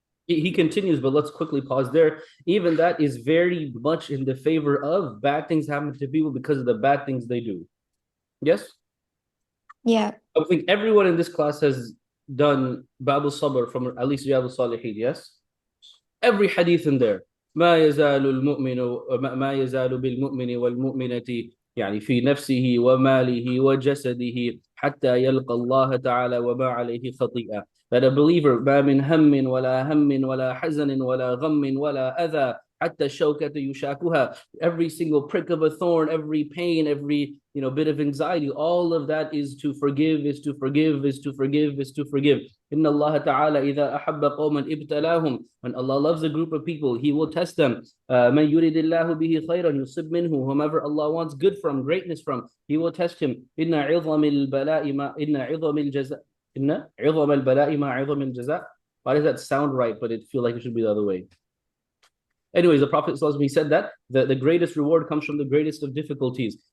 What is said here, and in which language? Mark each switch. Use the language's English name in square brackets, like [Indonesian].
[English] He continues, but let's quickly pause there. Even that is very much in the favor of bad things happen to people because of the bad things they do. Yes? Yeah. I think everyone in this class has done Bab al-Sabr from at least Riyadh al-Salihin, yes? Every hadith in there. [Arabic] ما يزال المؤمن ما يزال بالمؤمن والمؤمنة يعني في نفسه وماله وجسده حتى يلقى الله تعالى وما عليه خطيئة. [English] That a believer [Arabic] ما من هم ولا هم ولا حزن ولا غم ولا أذى حتى الشوكة يشاكها. [English] Every single prick of a thorn, every pain, every bit of anxiety, all of that is to forgive, is to forgive, is to forgive, is to forgive. [Arabic] إن الله تعالى إذا أحب قوما ابتلاهم. [English] When Allah loves a group of people, He will test them. [Arabic] من يريد الله به خيرا يصب منه. [English] Whomever Allah wants good from, greatness from, He will test him. [Arabic] إن عظم البلاء ما إن عظم الجزاء إن عظم البلاء ما عظم الجزاء. [English] Why does that sound right, but it feel like it should be the other way? Anyways, the Prophet he said that the greatest reward comes from the greatest of difficulties.